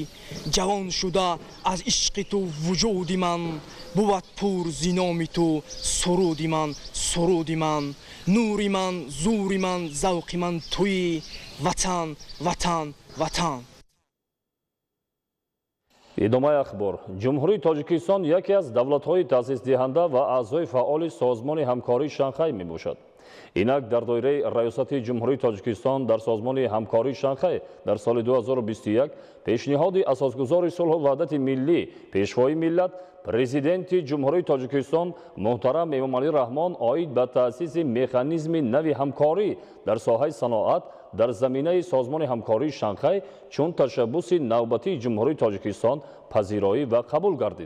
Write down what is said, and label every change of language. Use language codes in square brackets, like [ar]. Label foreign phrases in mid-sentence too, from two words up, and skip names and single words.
[fa] جوان شده از عشق تو وجودی من، بود پور زینامی تو سرودی من، نوری من، زوری من، ذوقی من تویی. وطن وطن وطن. [tg] идомаи ахбор. ҷумҳурии Тоҷикистон яке аз давлатҳои таъсисдиҳанда ва аъзои фаъоли созмони ҳамкории Шанхай мебошад. Инак дар доираи раёсати ҷумҳурии Тоҷикистон дар созмони ҳамкории Шанхай дар соли 2021 пешниҳоди асосгузори сулҳу ваҳдати миллӣ Пешвои миллат Президенти Ҷумҳурии Тоҷикистон муҳтарам Эмомалӣ Раҳмон оид ба таъсиси механизми нави ҳамкорӣ дар соҳаи саноат дар заминаи созмони ҳамкории Шанхай чун ташаббуси навбатии Ҷумҳурии Тоҷикистон пазироӣ ва қабул гардид.